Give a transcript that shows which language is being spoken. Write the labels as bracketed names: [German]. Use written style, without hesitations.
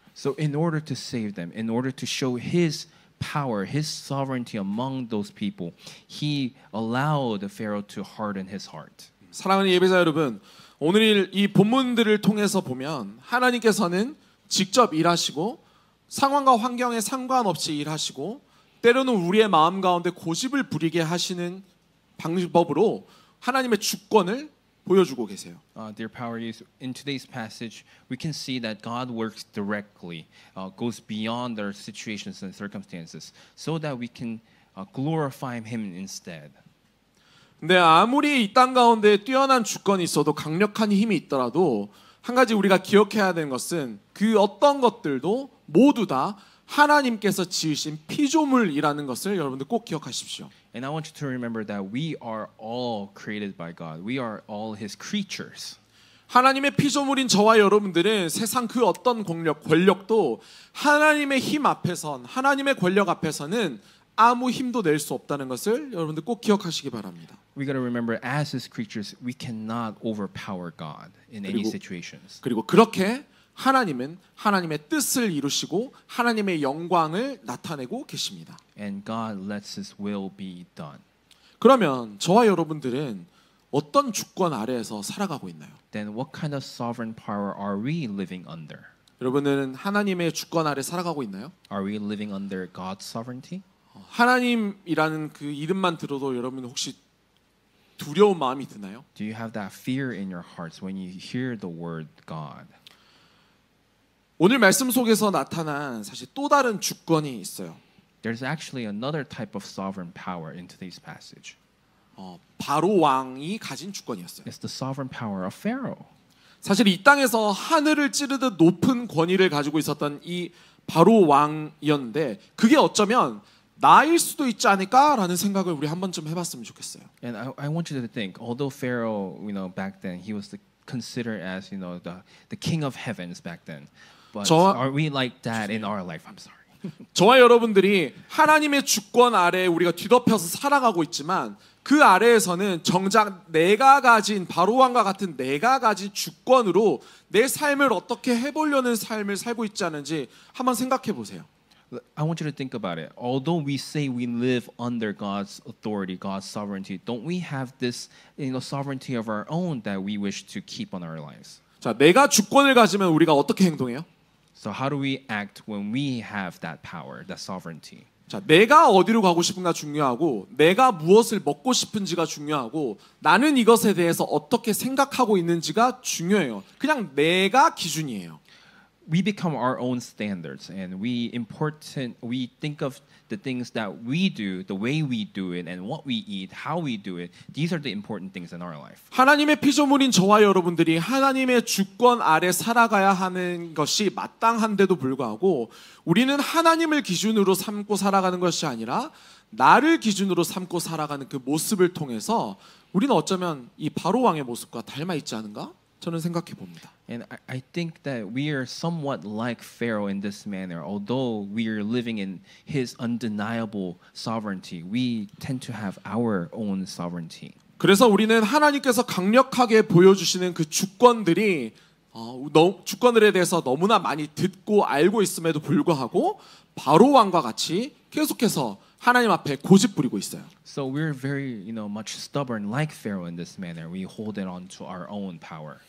[English] So in order to save them, in order to show his power, his sovereignty among those people, he allowed Pharaoh to harden his heart. [Korean] 사랑하는 예배자 여러분, 오늘 이 본문들을 통해서 보면 하나님께서는 직접 일하시고 상황과 환경에 상관없이 일하시고 때로는 우리의 마음 가운데 고집을 부리게 하시는 방법으로 하나님의 주권을 보여주고 계세요. [English] Dear power use, in today's passage, we can see that God works directly, goes beyond our situations and circumstances, so that we can glorify Him instead. [Korean] 근데 아무리 이 땅 가운데 뛰어난 주권이 있어도 강력한 힘이 있더라도 한 가지 우리가 기억해야 되는 것은 그 어떤 것들도 모두 다 하나님께서 지으신 피조물이라는 것을 여러분들 꼭 기억하십시오. [English] And I want you to remember that we are all created by God. We are all His creatures. [Korean] 하나님의 피조물인 저와 여러분들은 세상 그 어떤 권력도 하나님의 힘 앞에선 하나님의 권력 앞에서는 아무 힘도 낼 수 없다는 것을 여러분들 꼭 기억하시기 바랍니다. [English] We got to remember, as His creatures, we cannot overpower God in any situations. [Korean] 그리고 그렇게 하나님은 하나님의 뜻을 이루시고 하나님의 영광을 나타내고 계십니다. [English] And God lets His will be done. [Korean] 그러면 저와 여러분들은 어떤 주권 아래에서 살아가고 있나요? [English] Then what kind of sovereign power are we living under? [Korean] 여러분은 하나님의 주권 아래 살아가고 있나요? [English] Are we living under God's sovereignty? [Korean] 하나님이라는 그 이름만 들어도 여러분 혹시 두려운 마음이 드나요? [English] Do you have that fear in your hearts when you hear the word God? [Korean] 오늘 말씀 속에서 나타난 사실 또 다른 주권이 있어요. [English] There's actually another type of sovereign power in today's passage. [Korean] 바로 왕이 가진 주권이었어요. [English] It's the sovereign power of Pharaoh. [Korean] 사실 이 땅에서 하늘을 찌르듯 높은 권위를 가지고 있었던 이 바로 왕이었는데 그게 어쩌면 나일 수도 있지 않을까라는 생각을 우리 한 번쯤 해봤으면 좋겠어요. [English] And I want you to think, although Pharaoh, back then he was considered as, the king of heavens back then. But are we like that in our life? I'm sorry. [Korean] 저와 여러분들이 하나님의 주권 아래에 우리가 뒤덮여서 살아가고 있지만 그 아래에서는 정작 내가 가진 바로왕과 같은 내가 가진 주권으로 내 삶을 어떻게 해보려는 삶을 살고 있지 않은지 한번 생각해 보세요. [English] I want you to think about it. Although we say we live under God's authority, God's sovereignty, don't we have this, sovereignty of our own that we wish to keep on our lives? [Korean] 자, 내가 주권을 가지면 우리가 어떻게 행동해요? [English] So how do we act when we have that power, that sovereignty? [Korean] 자, 내가 어디로 가고 싶은가 중요하고 내가 무엇을 먹고 싶은지가 중요하고 나는 이것에 대해서 어떻게 생각하고 있는지가 중요해요. 그냥 내가 기준이에요. [English] We become our own standards, and we think of the things that we do, the way we do it, and what we eat, how we do it. These are the important things in our life. [Korean] 하나님의 피조물인 저와 여러분들이 하나님의 주권 아래 살아가야 하는 것이 마땅한데도 불구하고 우리는 하나님을 기준으로 삼고 살아가는 것이 아니라 나를 기준으로 삼고 살아가는 그 모습을 통해서 우리는 어쩌면 이 바로 왕의 모습과 닮아 있지 않은가? 저는 생각해 봅니다. [English] And I think that we are somewhat like Pharaoh in this manner. Although we are living in his undeniable sovereignty, we tend to have our own sovereignty. [Korean] 그래서 우리는 하나님께서 강력하게 보여주시는 그 주권들이 주권들에 대해서 너무나 많이 듣고 알고 있음에도 불구하고 바로 왕과 같이 계속해서 하나님 앞에 고집 부리고 있어요. [English] So we're very, much stubborn like Pharaoh in this manner. We hold it on to our own power.